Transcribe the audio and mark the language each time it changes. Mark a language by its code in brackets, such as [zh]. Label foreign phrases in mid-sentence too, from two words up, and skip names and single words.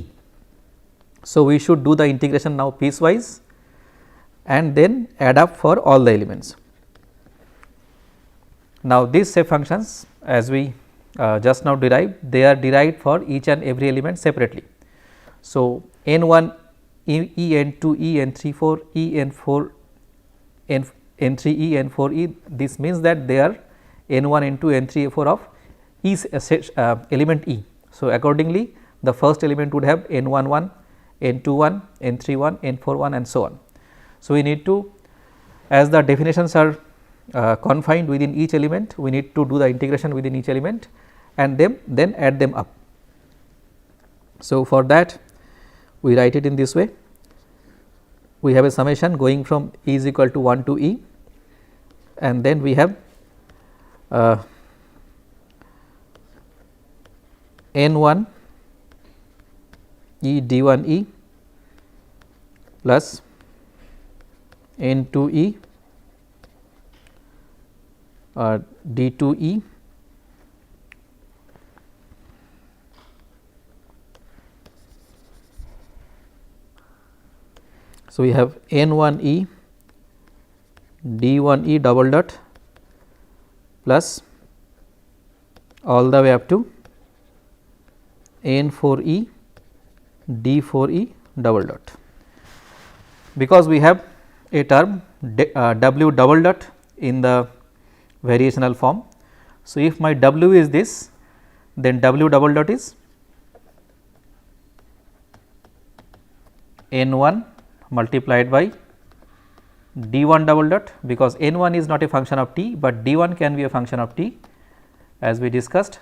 [en] So, we should do the integration now piecewise and then add up for all the elements. Now, these shape functions, as we just now derived, they are derived for each and every element separately. So, n1 e, n2 e, n3 4 e, n4 n3 e, n4 e, this means that they are n1 n2 n3 n4 of each element e. So, accordingly the first element would have n11, n21, n31, n41 and so on. So, we need to, as the definitions are confined within each element, we need to do the integration within each element and then add them up. So, for that we write it in this way. We have a summation going from e is equal to 1 to e and then we have n1 e d1 e plus n2 e d2 e So, we have n1 e d1 e double dot plus all the way up to n4 e d4 e double dot. Because we have a term w double dot in the variational form. So, if my w is this, then w double dot is n1 multiplied by d1 double dot, because n1 is not a function of t, but d1 can be a function of t as we discussed.